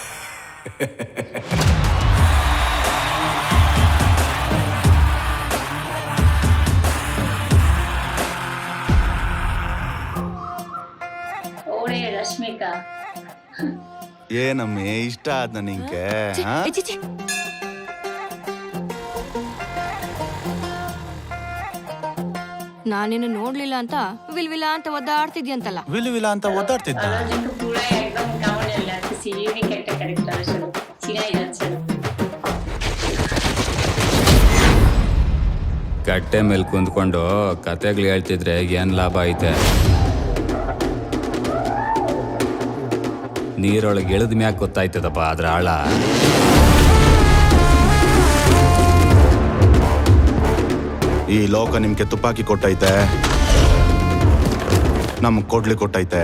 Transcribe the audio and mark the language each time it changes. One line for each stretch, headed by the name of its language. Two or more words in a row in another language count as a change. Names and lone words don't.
Kannada: ಓರೇ ರಶ್ಮಿಕಾ, ಏನಮ್ಮಿ ಇಷ್ಟ ಆದ್ನ ನಿಂಗೆ? ನಾನೇನು ನೋಡ್ಲಿಲ್ಲ ಅಂತ ವಿಲ್ವಿಲ್ಲ ಅಂತ ಒದ್ದಾಡ್ತಿದ್ಯಂತಲ್ಲ. ವಿಲ್ ಅಂತ ಓದಾಡ್ತಿದ್ದ.
Bangla: আলু অর্জুন তো পুরাই একদম কেমন লাগছে, ইউনিক একটা ক্যারেক্টার আসলে চিনাই যাচ্ছে না।
Kannada: ಕಟ್ಟೆ ಮೇಲೆ ಕುಂತ್ಕೊಂಡು ಕತೆಗಳು ಹೇಳ್ತಿದ್ರೆ ಏನ್ ಲಾಭ ಐತೆ? ನೀರೊಳಗೆ ಇಳಿದ ಮ್ಯಾಕ್ ಗೊತ್ತಾಯ್ತದಪ್ಪ ಅದ್ರ ಆಳ. ಈ ಲೋಕ ನಿಮ್ಗೆ ತುಪ್ಪಾಕಿ ಕೊಟ್ಟೈತೆ, ನಮ್ಗ್ ಕೊಡ್ಲಿ ಕೊಟ್ಟೈತೆ.